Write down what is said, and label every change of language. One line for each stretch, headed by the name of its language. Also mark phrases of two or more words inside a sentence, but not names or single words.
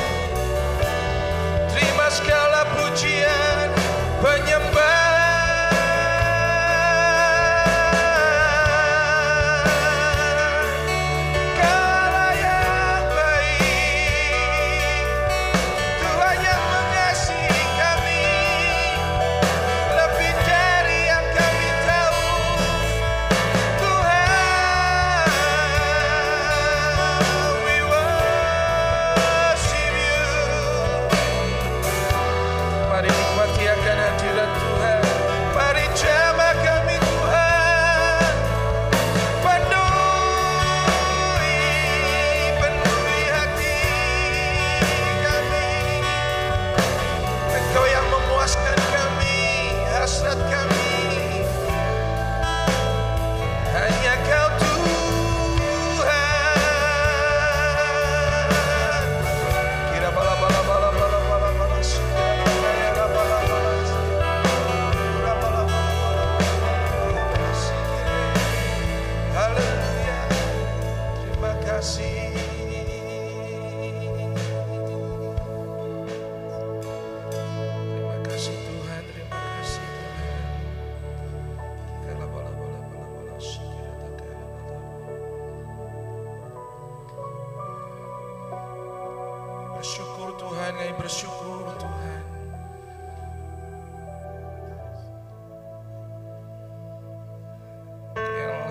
Indonesian: Terima segala pujian, penyembahan. Kau yang baik, Tuhan yang mengasihi kami lebih dari yang kami tahu. Tuhan,
English: we worship you.
Indonesian: Mari nikmati akan hadirat Tuhan. Mari jamah kami Tuhan. Penuhi hati kami. Engkau yang memuaskan kami, hasrat kami. Hanya Kau Tuhan. Kira bala bala bala bala bala bala. Kira bala bala. Kira bala bala bala. Haleluya. Terima kasih. Terima kasih Tuhan, terima kasih Tuhan. Kala bala bala bala bala. Kira takala bala. Bersyukur Tuhan, kami bersyukur Tuhan. Yang